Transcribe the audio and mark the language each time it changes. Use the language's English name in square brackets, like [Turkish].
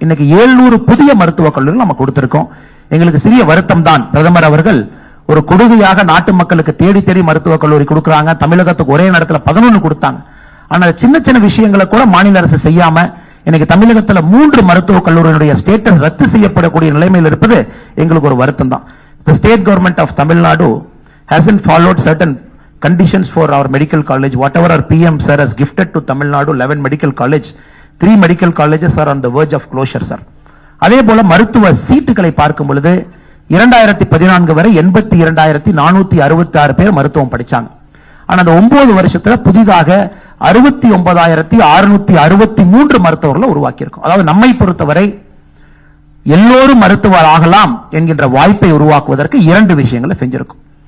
[Tamil] இன்னைக்கு 700 புதிய மருத்துவக் கல்லூரிகள் நம்ம கொடுத்திருக்கோம். எங்களுக்கு சிறிய வருத்தம் தான், பிரதமர் அவர்கள் ஒரு கொடுமையாக நாட்டு மக்களுக்கு தேடி தேடி மருத்துவக் கல்லூரி கொடுக்கறாங்க. தமிழகத்துக்கு ஒரே நேரத்துல 11 கொடுத்தாங்க. ஆனா சின்ன சின்ன விஷயங்களை கூட மாநில அரசு செய்யாம இன்னைக்கு தமிழகத்துல 3 மருத்துவக் கல்லூரியினுடைய ஸ்டேட்டஸ் ரத்து செய்யப்படக்கூடிய நிலைமையில் இருப்பது எங்களுக்கு ஒரு வருத்தம் தான். [English] The state government of Tamil Nadu hasn't followed certain conditions for our medical college. Whatever our PM sir has gifted to Tamil Nadu 11 medical college, 3 medical colleges are on the verge of closure sir. [Tamil] அதே போல மருத்துவ சீட்டுகளை பார்க்கும் பொழுது 2014 வரை 82,466 பேர் மருத்துவம் படிச்சாங்க. ஆனா அந்த 9 வருஷத்துல புதிதாக 69,663 மருத்துவர்களை உருவாக்கி இருக்கும். அதாவது நம்மை பொறுத்தவரை எல்லோரும் மருத்துவர் ஆகலாம் என்கின்ற வாய்ப்பை உருவாக்குவதற்கு 2 விஷயங்களை செஞ்சிருக்கும்.